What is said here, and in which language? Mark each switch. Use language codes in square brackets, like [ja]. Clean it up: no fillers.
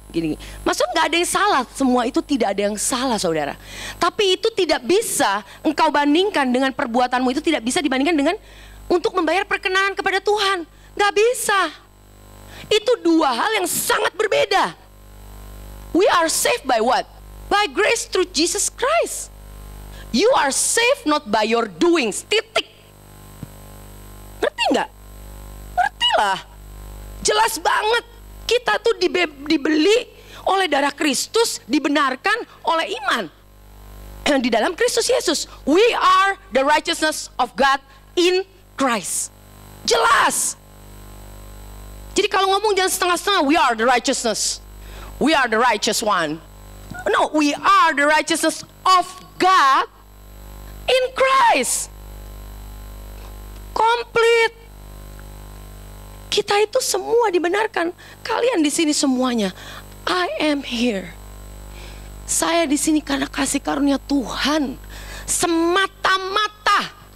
[id] Gini, maksudnya nggak ada yang salah, semua itu tidak ada yang salah saudara. Tapi itu tidak bisa engkau bandingkan dengan perbuatanmu, itu tidak bisa dibandingkan dengan untuk membayar perkenanan kepada Tuhan. Nggak bisa. Itu dua hal yang sangat berbeda. [en] We are saved by what? By grace through Jesus Christ. You are saved not by your doings. [id] Titik. Ngerti nggak? Ngerti lah. Jelas banget. Kita tuh dibeli oleh darah Kristus, dibenarkan oleh iman di dalam Kristus Yesus. [en] We are the righteousness of God in Christ. Jelas. [id] Jadi kalau ngomong jangan setengah-setengah, [en] we are the righteousness, we are the righteous one. No, we are the righteousness of God in Christ. Complete. [id] Kita itu semua dibenarkan. Kalian di sini semuanya, [en] I am here. [id] Saya di sini karena kasih karunia Tuhan semata-mata.